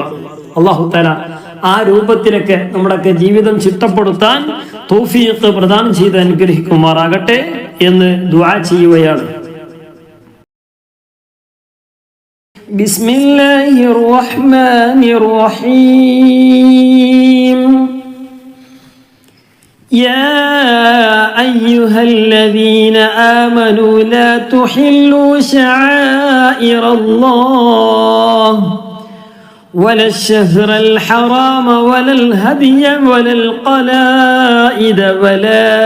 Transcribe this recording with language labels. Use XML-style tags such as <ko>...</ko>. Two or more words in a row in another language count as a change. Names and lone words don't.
<ar>الله تعالى</ar> <ml>ആ രൂപത്തിലൊക്കെ നമ്മുടെയൊക്കെ ജീവിതം ചിട്ടപ്പെടുത്താൻ തൗഫീഖ് പ്രദാനം ചെയ്ത് അനുഗ്രഹിക്കുമാറാകട്ടെ എന്ന് ദുആ ചെയ്യുകയാണ്.</ml> <ar>بسم الله الرحمن الرحيم. يا أيها الذين آمنوا لا تحلوا شعائر الله ولا الشهر الحرام ولا الهدي ولا القلائد ولا</ar>